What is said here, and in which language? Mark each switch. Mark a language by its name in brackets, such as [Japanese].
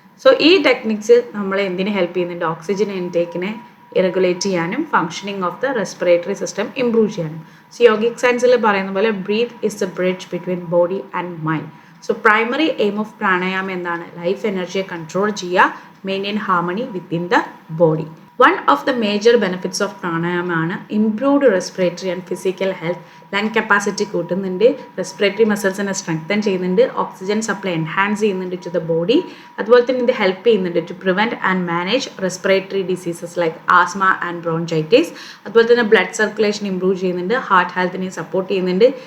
[Malayalam] So ഈ techniques നമ്മളെ എന്തിനു ഹെൽപ്പ് ചെയ്യുന്നുണ്ട്? ഓക്സിജൻ ഇൻടേക്കിനെ റെഗുലേറ്റ് ചെയ്യാനും functioning of the respiratory system improve ചെയ്യാനും. [English] so [Malayalam] യോഗിക് സയൻസിൽ പറയുന്ന പോലെ [English] Breath is the bridge between body and mind. [Malayalam] So primary aim of പ്രാണായാമം എന്താണ്? ലൈഫ് എനർജിയെ കൺട്രോൾ ചെയ്യുക, maintain harmony within the body. [English] One of the major benefits of pranayama ആണ് improved respiratory and physical health. [Malayalam] Lung capacity കൂട്ടുന്നുണ്ട്, respiratory മസിൽസിനെ strengthen ചെയ്യുന്നുണ്ട്, oxygen supply enhance ചെയ്യുന്നുണ്ട് to the body. അതുപോലെ തന്നെ ഇത് [English] Help ചെയ്യുന്നുണ്ട് to prevent and manage respiratory diseases like asthma and bronchitis. [Malayalam] അതുപോലെ തന്നെ blood circulation improve ചെയ്യുന്നുണ്ട്, ഹാർട്ട് ഹെൽത്തിനെ സപ്പോർട്ട് ചെയ്യുന്നുണ്ട്.